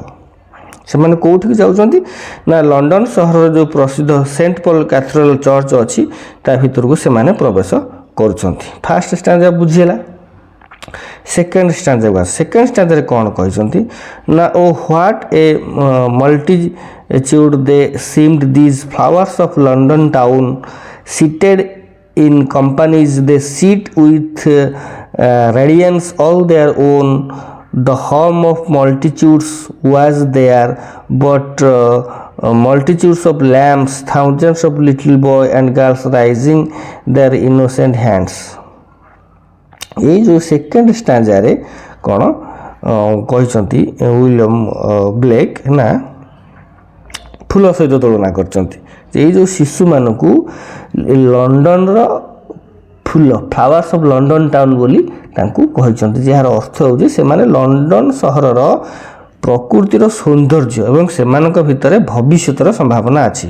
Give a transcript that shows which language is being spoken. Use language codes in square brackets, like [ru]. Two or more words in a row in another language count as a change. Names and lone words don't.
[or] ସେମାନେ କେଉଁଠିକି ଯାଉଛନ୍ତି ନା, ଲଣ୍ଡନ ସହରର ଯେଉଁ ପ୍ରସିଦ୍ଧ ସେଣ୍ଟ ପଲ୍ କ୍ୟାଥେଡ୍ରାଲ ଚର୍ଚ୍ଚ ଅଛି, ତା ଭିତରକୁ ସେମାନେ ପ୍ରବେଶ କରୁଛନ୍ତି। [en] first stanza [or] ବୁଝିହେଲା। ସେକେଣ୍ଡ ଷ୍ଟାଞ୍ଜାରେ କ'ଣ କହିଛନ୍ତି ନା, [en] O what a multitude they seemed these flowers of London town, seated in companies they sit with radiance all their own, the home of multitudes was there, but multitudes of lambs, thousands of little boys and girls raising their innocent hands. [or] ଏଇ ଯେଉଁ ସେକେଣ୍ଡ ଷ୍ଟାଞ୍ଜାରେ କ'ଣ କହିଛନ୍ତି ୱିଲିୟମ ବ୍ଲେକ୍ ନା ଫୁଲ ସହିତ ତୁଳନା କରିଛନ୍ତି। ଏଇ ଯେଉଁ ଶିଶୁମାନଙ୍କୁ ଲଣ୍ଡନର ଫୁଲ [en] flowers of London town [or] ବୋଲି ତାଙ୍କୁ କହିଛନ୍ତି, ଯାହାର ଅର୍ଥ ହେଉଛି ସେମାନେ ଲଣ୍ଡନ ସହରର ପ୍ରକୃତିର ସୌନ୍ଦର୍ଯ୍ୟ ଏବଂ ସେମାନଙ୍କ ଭିତରେ ଭବିଷ୍ୟତର ସମ୍ଭାବନା ଅଛି।